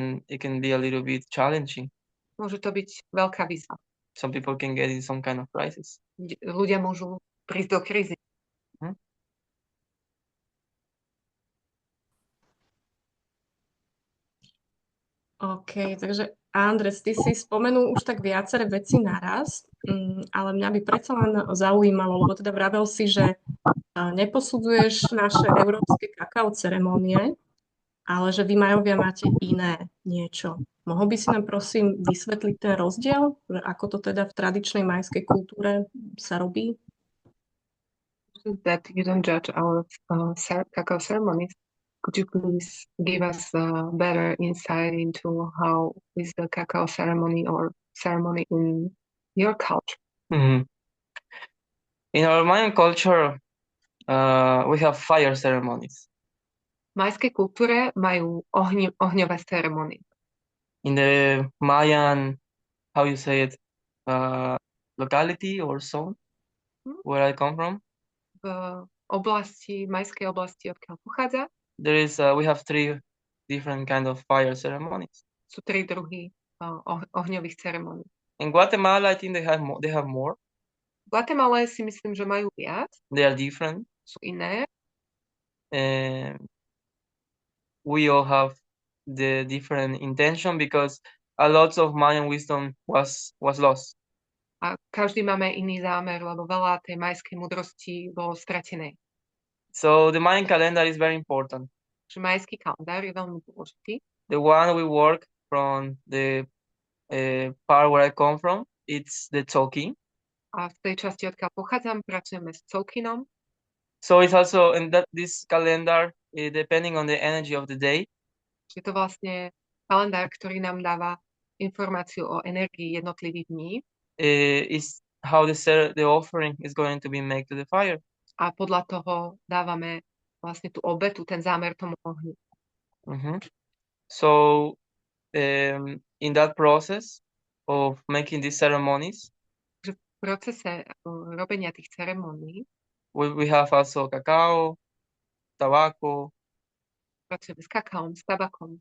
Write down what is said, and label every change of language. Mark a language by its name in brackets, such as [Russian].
[English] it can be a little bit challenging. [Slovak] Môže to byť veľká výzva. [English] Some people can get in some kind of crisis. [Slovak] Ľudia môžu prísť do krízy. OK, takže Andres, ty si spomenul už tak viaceré veci naraz, ale mňa by predsa len zaujímalo, lebo teda vravel si, že neposudzuješ naše európske kakao ceremónie, ale že vy Mayovia máte iné niečo. Mohol by si nám prosím vysvetliť ten rozdiel, že ako to teda v tradičnej majskej kultúre sa robí? [English] That you don't judge our cacao ceremonies. Could you please give us better insight into how is the cacao ceremony or ceremony in your culture? In our Mayan culture, we have fire ceremonies. [Slovak] V majskej kultúre majú ohňové ceremónie. [English] In the Mayan, how you say it, locality or zone, where I come from, [Slovak] v majskej oblasti, odkiaľ pochádza, [English] there is we have 3 different kind of fire ceremonies. [Slovak] Sú 3 druhy ohňových ceremónií. [English] In Guatemala, I think they have more. [Slovak] V Guatemala si myslím, že majú viac. [English] They are different. [Slovak] Sú iné. [English] We all have the different intention because a lot of Mayan wisdom was lost. [Slovak] A každý máme iný zámer, lebo veľa tej majskej múdrosti bolo stratenej. [English] So the Mayan calendar is very important. [Slovak] Že majský kalendár je veľmi dôležitý. [English] the one we work from the part where I come from, it's the talking. [Slovak] A v tej časti, odkiaľ pochádzam, pracujeme s Colkinom. [English] So it's also in that this calendar, depending on the energy of the day, [Slovak] Je to vlastne kalendár, ktorý nám dáva informáciu o energii jednotlivých dní [English] is how the offering is going to be made to the fire. [Slovak] a podľa toho dávame vlastne tú obetu, ten zámer tomu ohňu. Mhm. [English] So in that process of making these ceremonies, [Slovak] V procese robenia tých ceremónií [English] we have also cacao, tobacco, [Slovak] pracujeme s kakaom, s tabakom,